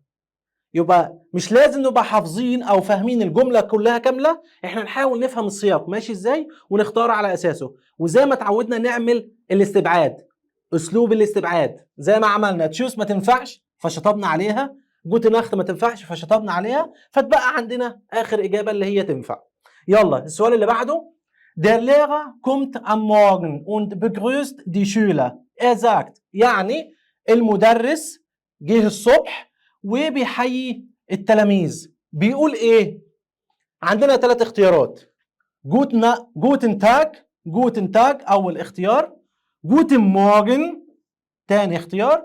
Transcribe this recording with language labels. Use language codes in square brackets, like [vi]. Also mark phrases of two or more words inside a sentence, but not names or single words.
[ar] يبقى مش لازم نبقى حافظين او فاهمين الجمله كلها كامله، احنا نحاول نفهم السياق ماشي ازاي ونختار على اساسه. وزي ما اتعودنا نعمل الاستبعاد، اسلوب الاستبعاد زي ما عملنا. تشوس ما تنفعش فشطبنا عليها، [de] Gute Nacht [ar] ما تنفعش فشطبنا عليها، فتبقى عندنا اخر اجابه اللي هي تنفع. يلا السؤال اللي بعده. [de] Der Lehrer kommt am Morgen und begrüßt die Schüler. Er sagt [ar] يعني المدرس جه الصبح وبيحيي التلاميذ، بيقول ايه؟ عندنا ثلاث اختيارات. [de] Guten Tag, Guten Tag [ar] اول اختيار. [de] Guten Morgen [ar] تاني اختيار.